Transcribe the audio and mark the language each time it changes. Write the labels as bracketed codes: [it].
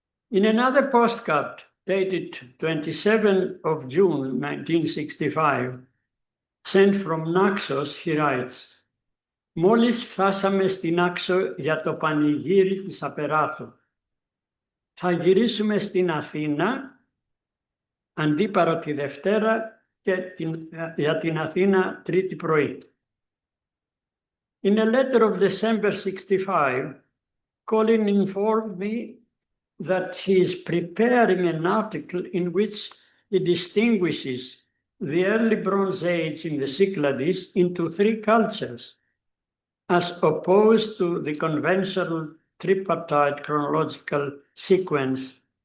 [en] In another postcard dated 27 of June 1965, sent from Naxos, he writes, [el] «Μόλις φτάσαμε στην Άξο για το πανηγύρι της Απεράτου. Θα γυρίσουμε στην Αθήνα, Αντίπαρο τη Δευτέρα και για την Αθήνα Τρίτη πρωί». [en] In a letter of December 65, Colin informed me that he is preparing an article in which he distinguishes the early Bronze Age in the Cyclades into three cultures, as opposed to the conventional tripartite chronological sequence,